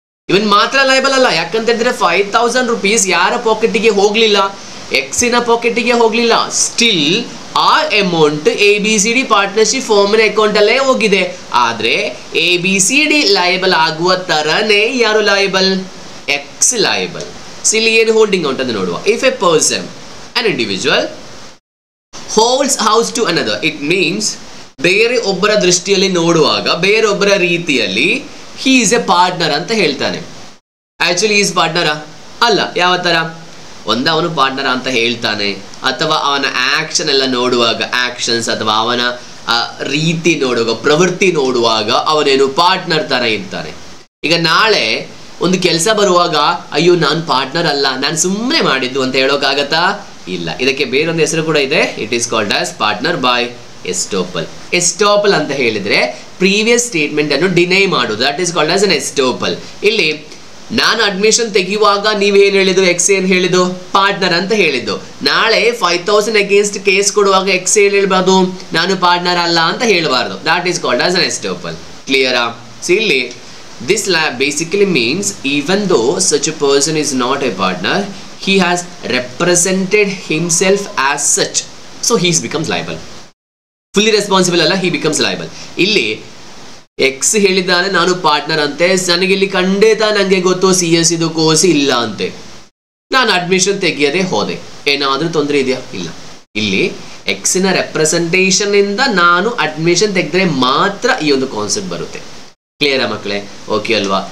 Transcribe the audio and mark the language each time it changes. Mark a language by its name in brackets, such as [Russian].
[Kannada] ಇವನ್ ಮಾತ್ರ ಲಯಬಲ್ ಅಲ್ಲ, ಯಾಕಂತ ಹೇಳಿದ್ರೆ 5,000 ರೂಪೀಸ್ ಯಾರ ಪಾಕೆಟಿಗೆ ಹೋಗ್ಲಿಲ್ಲ? ಎಕ್ಸಿನ ಪಾಕೆಟಿಗೆ ಹೋಗ್ಲಿಲ್ಲ. ಸ್ಟಿಲ್ ಆ ಅಮೌಂಟ್ ABCD ಪಾರ್ಟ್ನರ್ಶಿಪ್ ಫಾರ್ಮಿನ ಅಕೌಂಟ್ ಅಲ್ಲೇ ಹೋಗಿದೆ. ಆದ್ರೆ ABCD ಲಯಬಲ್ ಆಗುವ ತರನೇ ಯಾರು ಲಯಬಲ್? X liable. ಇಲ್ಲಿ ಏನು ಹೋಲ್ಡಿಂಗ್ ಔಟ್ ಅಂತ ನೋಡುವ. [English] if a person, an individual holds house to another, it means [Kannada] ಬೇರೆ ಒಬ್ಬರ ದೃಷ್ಟಿಯಲ್ಲಿ ನೋಡುವಾಗ, ಬೇರೊಬ್ಬರ ರೀತಿಯಲ್ಲಿ [English] he is a partner [Kannada] ಅಂತ ಹೇಳ್ತಾನೆ. ಆಕ್ಚುಲಿ ಈಸ್ ಪಾರ್ಟ್ನರ ಅಲ್ಲ. ಯಾವ ತರ? ಅವನು ಪಾರ್ಟ್ನರ್ ಅಂತ ಹೇಳ್ತಾನೆ, ಅಥವಾ ಅವನ ಆಕ್ಷನ್ ಎಲ್ಲ ನೋಡುವಾಗ, ಆಕ್ಷನ್ಸ್ ಅಥವಾ ಅವನ ರೀತಿ ನೋಡುವಾಗ, ಪ್ರವೃತ್ತಿ ನೋಡುವಾಗ ಅವನೇನು ಪಾರ್ಟ್ನರ್ ತರ ಇರ್ತಾನೆ. ಈಗ ನಾಳೆ ಒಂದು ಕೆಲಸ ಬರುವಾಗ, ಅಯ್ಯೋ ನಾನು ಪಾರ್ಟ್ನರ್ ಅಲ್ಲ, ನಾನು ಸುಮ್ಮನೆ ಮಾಡಿದ್ದು ಅಂತ ಹೇಳೋಕ್ಕಾಗತ್ತಾ? ಇಲ್ಲ. ಇದಕ್ಕೆ ಬೇರೊಂದು ಹೆಸರು ಕೂಡ ಇದೆ. [English] It is called as partner by estoppel. [Kannada] ಎಸ್ಟೋಪಲ್ ಅಂತ ಹೇಳಿದ್ರೆ ಪ್ರೀವಿಯಸ್ ಸ್ಟೇಟ್ಮೆಂಟ್ ಅನ್ನು ಡಿನೈ ಮಾಡೋದು. [English] That is called as an estoppel. [Kannada] ಇಲ್ಲಿ ನಾನು ಅಡ್ಮಿಷನ್ ತೆಗೆಯುವಾಗ ನೀವೇನು ಹೇಳಿದ್ದು? ಎಕ್ಸ್ ಏನು ಹೇಳಿದ್ದು? ಪಾರ್ಟ್ನರ್ ಅಂತ ಹೇಳಿದ್ದು. ನಾಳೆ 5,000 ಅಗೇನ್ಸ್ಟ್ ಕೇಸ್ ಕೊಡುವಾಗ ಎಕ್ಸ್ ಏನು ಹೇಳ್ಬಾರ್ದು? ನಾನು ಪಾರ್ಟ್ನರ್ ಅಲ್ಲ ಅಂತ ಹೇಳಬಾರ್ದು. [English] That is called as an estoppel. [Kannada] ಕ್ಲಿಯರಾ? ಸೊ ಇಲ್ಲಿ [English] this basically means even though such a person is not a partner, he has represented himself as such, so he becomes liable. Fully responsible ಅಲ್ಲ, he becomes liable. [Kannada] ಇಲ್ಲಿ X ಹೇಳಿದ್ದಾನೆ ನಾನು partner ಅಂತೆ, ನನಗೆ ಇಲ್ಲಿ ಖಂಡಿತ ನನಗೆ ಗೊತ್ತು CS ಕೋರ್ಸ್ ಇಲ್ಲ ಅಂತೆ, ನಾನು ಅಡ್ಮಿಷನ್ ತೆಗಿಯದೆ ಹೋದೆ, ಏನಾದರೂ ತೊಂದರೆ ಇದೆಯಾ? ಇಲ್ಲ. ಇಲ್ಲಿ ಎಕ್ಸಿನ ರೆಪ್ರೆಸೆಂಟೇಷನ್ ಇಂದ ನಾನು ಅಡ್ಮಿಷನ್ ತೆಗೆದ್ರೆ ಮಾತ್ರ ಈ ಒಂದು ಕಾನ್ಸೆಪ್ಟ್ ಬರುತ್ತೆ. ಕ್ಲಿಯರಾ ಮಕ್ಕಳೇ? ಓಕೆ ಅಲ್ವಾ?